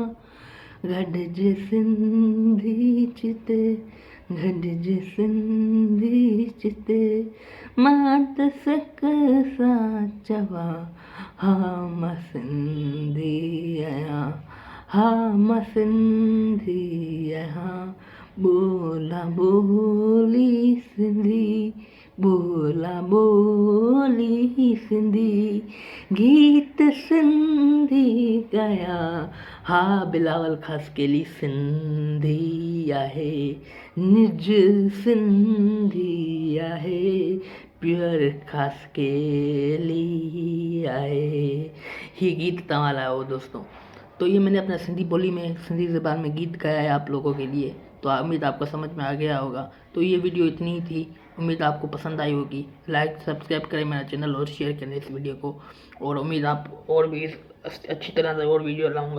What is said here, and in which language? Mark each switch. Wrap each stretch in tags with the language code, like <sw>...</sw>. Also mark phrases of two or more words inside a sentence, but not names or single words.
<sd>गॾिजे सिंधी चिते, गॾिजे सिंधी चिते, मां त सक सां चवां, हा मां सिंधी आहियां, हा मां सिंधी आहियां। ॿोला ॿोली सिंधी, ॿोला ॿोली सिंधी, गीत सिंधी ॻायां। हा बिलावल</sd> <hi>खास के लिए</hi> <sd>सिंधी आहे, निज सिंधी आहे, प्योर</sd> <hi>खास के लिए</hi> <sd>आहे। ये गीत तव्हां लाइ हो दोस्तों।</sd> <hi>तो ये मैंने अपना सिंधी बोली में, सिंधी ज़बान में गीत गाया है आप लोगों के लिए। तो उम्मीद आपको समझ में आ गया होगा। तो ये वीडियो इतनी ही थी, उम्मीद आपको पसंद आई होगी। लाइक सब्सक्राइब करें मेरा चैनल और शेयर करें इस वीडियो को। और उम्मीद आप और भी अच्छी तरह से और वीडियो लाऊंगा।</hi>